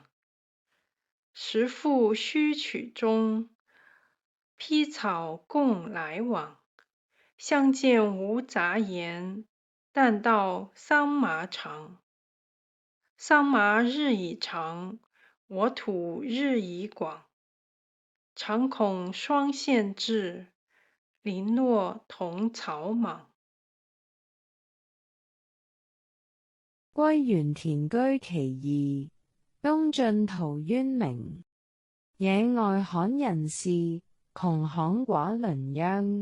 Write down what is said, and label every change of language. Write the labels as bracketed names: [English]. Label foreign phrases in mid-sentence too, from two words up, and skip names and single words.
[Chinese] 时复须曲中，披草共来往。相见无杂言，但道桑麻长。桑麻日已长，我土日已广。常恐霜限至，零落同草莽。歸園田居其二，東晉陶淵明。野外罕人士，窮巷寡倫秧。